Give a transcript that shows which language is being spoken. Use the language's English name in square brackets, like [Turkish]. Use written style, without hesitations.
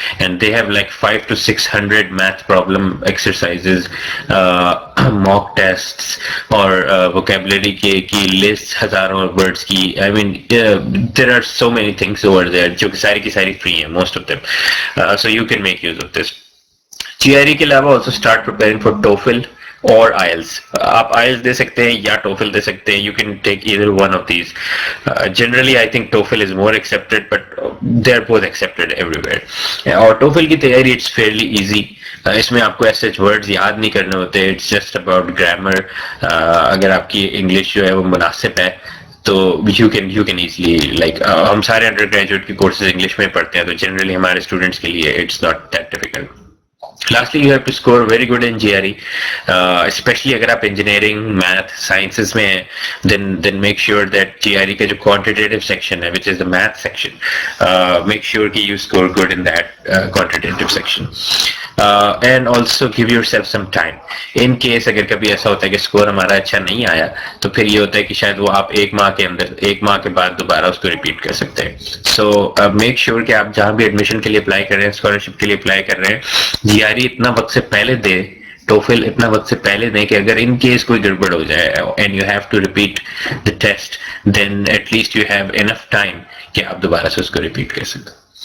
[English] and they have like 500 to 600 math problem exercises, mock tests [Urdu] اور vocabulary کی list ہزاروں words کی. [English] I mean there are so many things over there [Urdu] جو کہ ساری کی ساری فری ہیں, [English] Most of them. So you can make use of this. [Urdu] جی R E کے علاوہ [English] Also start preparing for TOEFL اور IELTS. [Urdu] آپ آئلس دے سکتے ہیں یا ٹوفل دے سکتے ہیں. [English] You can take either one of these. Generally I think TOEFL is more accepted, but they are both accepted everywhere. [Urdu] اور ٹوفل کی تیاری [English] It's fairly easy. [Urdu] اس میں آپ کو ایسے ورڈز یاد نہیں کرنے ہوتے, [English] It's just about grammar. [Urdu] اگر آپ کی انگلش جو ہے وہ مناسب ہے تو [English] you can easily like [Urdu] ہم سارے انڈر گریجویٹ کی کورسز انگلش میں پڑھتے ہیں, تو جنرلی ہمارے اسٹوڈنٹس کے لیے [English] It's not that difficult. Lastly, you have to score very good in GRE, especially [Urdu] اگر آپ engineering, math, sciences میں ہیں, [English] then make sure that GRE کا جو quantitative section ہے, which is the math section, make sure کہ you score good in that quantitative section. And also give yourself some time. [Urdu] In case اگر کبھی ایسا ہوتا ہے کہ score ہمارا اچھا نہیں آیا تو پھر یہ ہوتا ہے کہ شاید وہ آپ ایک ماہ کے بعد دوبارہ اس کو ریپیٹ کر سکتے ہیں. So make sure کہ آپ جہاں بھی ایڈمیشن کے لیے اپلائی کر رہے ہیں, اسکالرشپ کے لیے اپلائی کر رہے ہیں, جی آر ای اتنا وقت سے پہلے دے, ٹوفل اتنا وقت سے پہلے دیں کہ اگر ان کیس کوئی گڑبڑ ہو جائے [English] and you have to repeat the test, then at least you have enough time [Urdu] کہ آپ دوبارہ سے اس کو ریپیٹ کر سکیں.